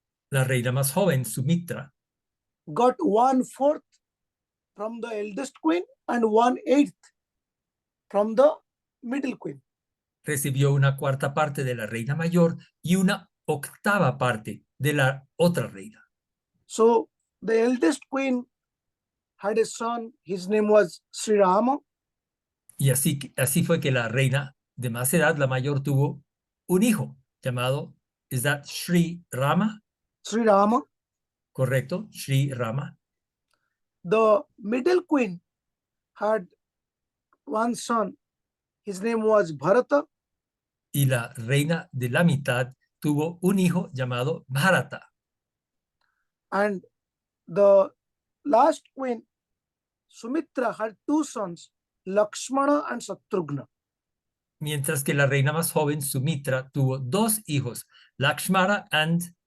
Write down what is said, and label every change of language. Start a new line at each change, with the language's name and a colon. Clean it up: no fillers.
Spanish: La reina más joven, Sumitra,
English: got 1/4 from the eldest queen and 1/8 from the middle queen.
Spanish: recibió una cuarta parte de la reina mayor y una octava parte de la otra reina.
English: So the eldest queen had a son. His name was Sri Rama.
Spanish: Y así fue que la reina de más edad, la mayor, tuvo un hijo llamado, ¿es that Sri Rama? Sri Rama. ¿Correcto? Sri Rama.
English: The middle queen had one son. His name was Bharata.
Spanish: Y la reina de la mitad tuvo un hijo llamado Bharata.
English: And the last queen, Sumitra, had two sons, Lakshmana and Satrughna.
Spanish: Mientras que la reina más joven, Sumitra, tuvo dos hijos, Lakshmana and